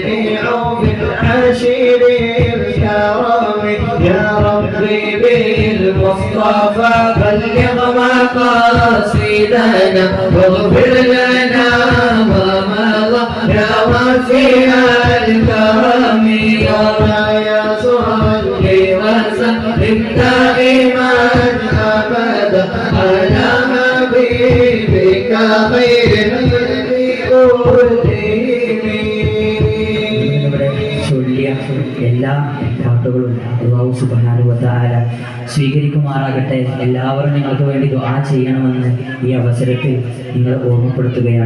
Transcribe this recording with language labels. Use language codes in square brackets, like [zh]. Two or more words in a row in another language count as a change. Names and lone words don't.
[ar] عوف العشير الكرم يا ربي بالمصطفى بلغ مقاصدنا واغفر لنا ما مضى يا واسع الكرم يا صلي وسلم دائما ابدا على حبيبك خير [ml] എല്ലാ പാട്ടുകളും [ar] الله سبحانه وتعالى [ml] സ്വീകരിക്കുമാറാകട്ടെ. എല്ലാവരും നിങ്ങൾക്ക് വേണ്ടി ദുആ ചെയ്യണമെന്ന് ഈ അവസരത്തിൽ നിങ്ങൾ ഓർമ്മപ്പെടുത്തുകയാണ്.